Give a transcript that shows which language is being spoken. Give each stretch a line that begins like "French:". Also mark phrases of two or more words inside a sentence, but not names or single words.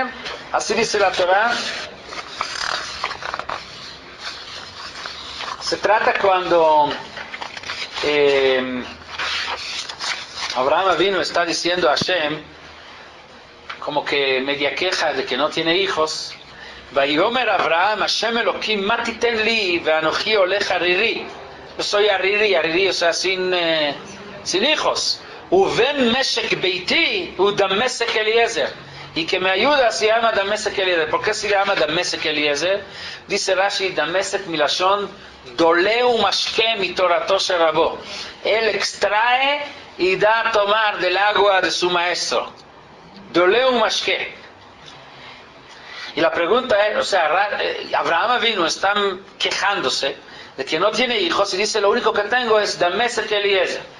Spanish: Así dice la Torah. Se trata cuando Abraham Avinu está diciendo a Hashem, como que media queja de que no tiene hijos.
Hebrew: ויאמר אברהם, השם אלוקים, מה תתן לי, ואנכי הולך ערירי.
Spanish: Yo soy ariri, o sea, sin hijos.
Hebrew: ובן משק ביתי, הוא דמשק אליעזר.
Spanish: Y que me ayuda se llama Damesek Eliezer. ¿Por qué se llama Damesek Eliezer? Dice Rashi,
Hebrew: דמשק מלשון דולה ומשקה מתורתו שרבו.
Spanish: Él extrae y da a tomar del agua de su maestro.
Hebrew: דולה ומשקה.
Spanish: Y la pregunta es, o sea, Abraham Avinu están quejándose de que no tiene hijos y dice, lo único que tengo es Damesek Eliezer.